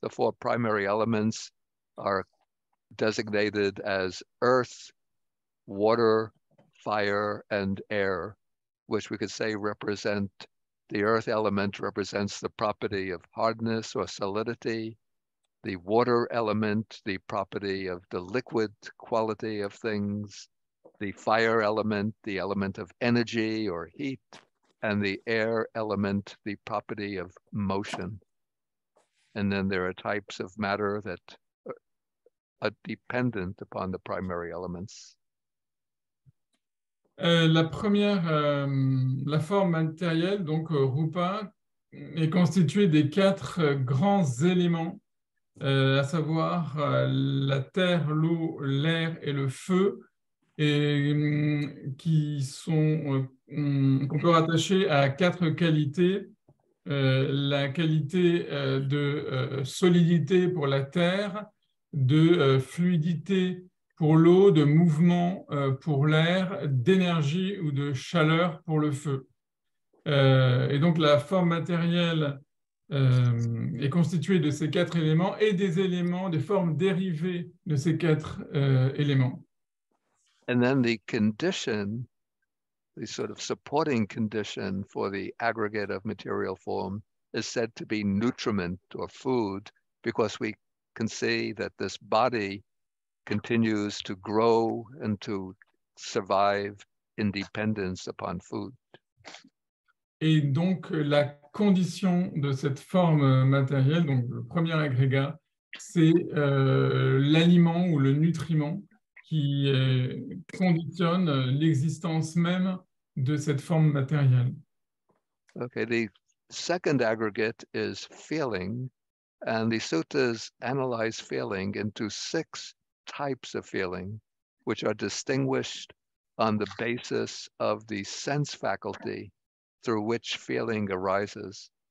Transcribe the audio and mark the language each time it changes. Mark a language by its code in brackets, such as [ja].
[en] The four primary elements are designated as earth, water, fire, and air, which we could say represent the earth element represents the property of hardness or solidity, the water element, the property of the liquid quality of things, the fire element, the element of energy or heat, and the air element, the property of motion. And then there are types of matter that are dependent upon the primary elements. [fr] La première, la forme matérielle, donc rupa, est constituée des quatre grands éléments, à savoir la terre, l'eau, l'air et le feu, et qui sont qu'on peut rattacher à quatre qualités. La qualité de solidité pour la terre, de fluidité pour l'eau, de mouvement pour l'air, d'énergie ou de chaleur pour le feu. Et donc la forme matérielle est constituée de ces quatre éléments et des éléments, des formes dérivées de ces quatre éléments. [en] And then the condition, the sort of supporting condition for the aggregate of material form is said to be nutriment or food, because we can see that this body continues to grow and to survive in dependence upon food. [fr] Et donc, la condition de cette forme matérielle, donc le premier agrégat, c'est l'aliment ou le nutriment qui conditionne l'existence même de cette forme matérielle. [en] Okay, the second aggregate is feeling, and the suttas analyze feeling into 6 types of feeling, which are distinguished on the basis of the sense faculty through which feeling arises.